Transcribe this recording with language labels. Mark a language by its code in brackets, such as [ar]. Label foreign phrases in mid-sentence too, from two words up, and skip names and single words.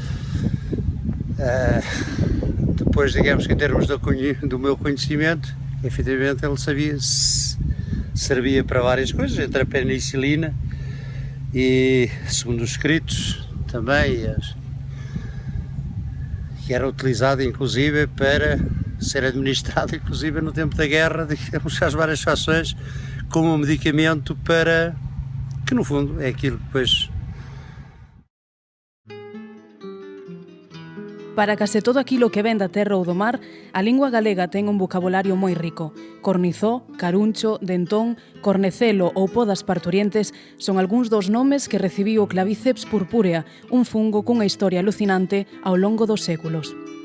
[pt] Depois, digamos que em termos do meu conhecimento, efetivamente ele servia para várias coisas, entre a penicilina e, segundo os escritos, também, que era utilizado inclusive para ser administrado inclusive no tempo da guerra, digamos, às várias fações, como um medicamento para, que no fundo é aquilo que depois... [gl] Para case todo aquilo que ven da terra ou do mar, a lingua galega ten un vocabulario moi rico. Cornizó, caruncho, dentón, cornecelo ou podas parturientes son algúns dos nomes que recibiu o Clavíceps purpúrea, un fungo cunha historia alucinante ao longo dos séculos.